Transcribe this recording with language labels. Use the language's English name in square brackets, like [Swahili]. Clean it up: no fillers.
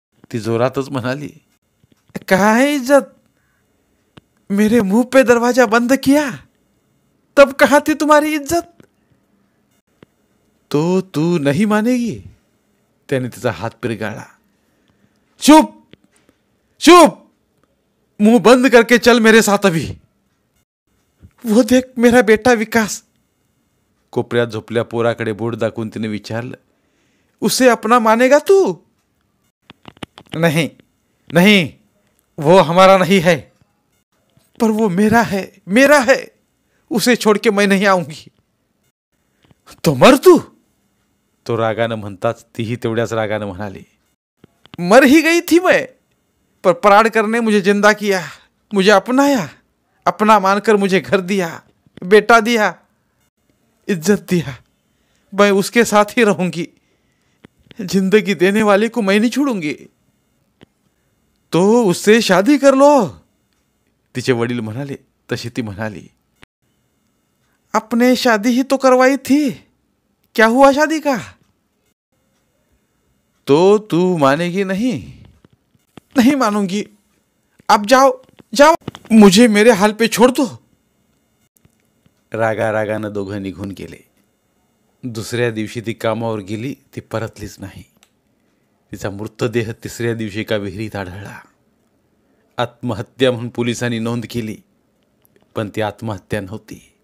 [Marathi] ती जोरातच म्हणाली, [Hindi] कहाँ है इज्जत? मेरे मुंह पे दरवाजा बंद किया, तब कहाँ थी तुम्हारी इज्जत? तो तू नहीं मानेगी. [Marathi] त्याने तिचा हात पिरगाळला. [Hindi] चुप चुप. मुंह बंद करके चल मेरे साथ अभी. वो देख मेरा बेटा विकास. [Marathi] कोपऱ्यात झोपल्या पोराकडे बोट दाखवून तिने विचारलं, [Hindi] उसे अपना मानेगा तू? नहीं नहीं, वो हमारा नहीं है. पर वो मेरा है. उसे छोड़ के मैं नहीं आऊंगी. तो मर तू. [Marathi] तो रागानं म्हणताच तीही तेवढ्याच रागानं म्हणाली, [Hindi] मर ही गई थी मैं, पर पराडकर ने मुझे जिंदा किया, मुझे अपनाया, अपना मानकर मुझे घर दिया, बेटा दिया, इज्जत दिया. मैं उसके साथ ही रहूंगी. जिंदगी देने वाले को मैं नहीं छोड़ूंगी. तो उससे शादी कर लो, [Marathi] तिचे वडील म्हणाले. तशी ती म्हणाली, [Hindi] आपने शादी ही तो करवाई थी, क्या हुआ शादी का? तो तू मानेगी नहीं? नहीं मानूंगी, आप जाओ जाओ, मुझे मेरे हाल पे छोड़ दो. [Marathi] रागा रागानं दोघं निघून गेले. दुसऱ्या दिवशी ती कामावर गेली. ती परतलीच नाही. तिचा मृतदेह तिसऱ्या दिवशी एका विहिरीत आढळला. आत्महत्या म्हणून पोलिसांनी नोंद केली, पण ती आत्महत्या नव्हती.